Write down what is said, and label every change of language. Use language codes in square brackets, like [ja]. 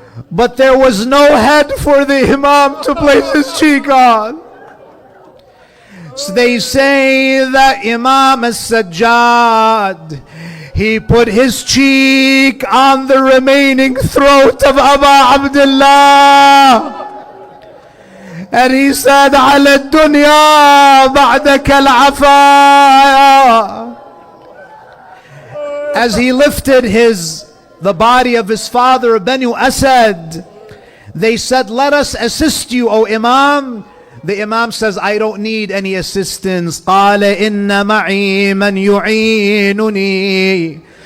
[en] But there was no head for the Imam to place his cheek on. So they say that Imam Sajjad, he put his cheek on the remaining throat of Aba Abdullah. And he said, [ar] على الدنيا بعدك العفايا. [en] As he lifted the body of his father, Banu Asad, they said, let us assist you, O Imam. The Imam says, I don't need any assistance. [ar] قال إن معي من يعينني.